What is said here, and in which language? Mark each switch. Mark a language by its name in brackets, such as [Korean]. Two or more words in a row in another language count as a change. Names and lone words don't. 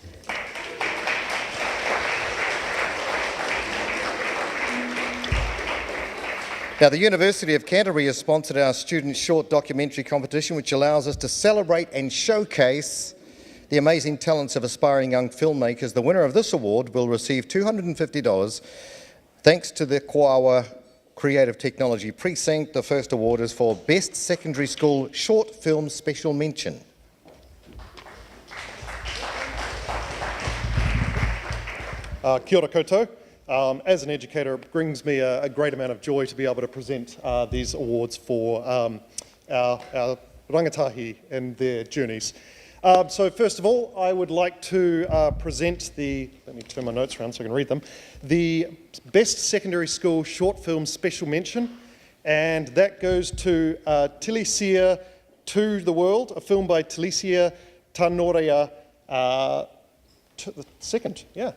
[English] Now, the University of Canterbury has sponsored our Student Short Documentary competition, which allows us to celebrate and showcase the amazing talents of aspiring young filmmakers. The winner of this award will receive $250 thanks to the Koawa Creative Technology Precinct. The first award is for Best Secondary School Short Film Special Mention. [Māori] Kia ora koutou. [English] As an educator, it brings me a great amount of joy to be able to present these awards for our rangatahi and their journeys. So first of all, I would like to present let me turn my notes around so I can read them, the Best Secondary School Short Film Special Mention, and that goes to Tilisia to the World, a film by Tilisia Tanorea, the second, yeah.